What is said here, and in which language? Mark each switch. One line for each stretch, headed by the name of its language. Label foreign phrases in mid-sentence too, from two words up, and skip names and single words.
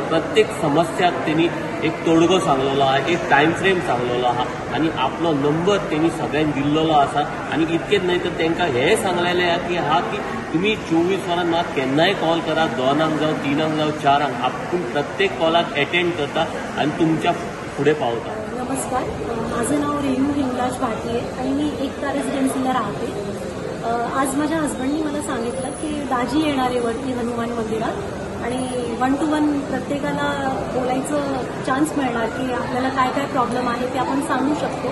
Konkani: प्रत्येक समस्याक तेणी एक तोडगो सांगलेलो आहा, एक टायम फ्रेम सांगलेलो आहा आनी आपलो नंबर तेणी सगळ्यांक दिल्लो आसा. आनी इतकेच न्हय तर तांकां हें सांगलेलें आहा की तुमी 24 वरां म्हाका केन्नाय कॉल करा, 2 जावं 3 जावं 4 आपूण प्रत्येक कॉलाक अटेंड करता आनी तुमच्या फुडें पावता.
Marathi: नमस्कार, माझं नाव रेणू हिंगराज भाटिये आणि मी एकता रेसिडेन्सीला राहते. आज माझ्या हस्बंडनी मला सांगितलं की दाजी येणार आहे वरती हनुमान मंदिरात आणि 1 to 1 प्रत्येकाला बोलायचं चान्स मिळणार की आपल्याला काय काय प्रॉब्लेम आहे ते आपण सांगू शकतो.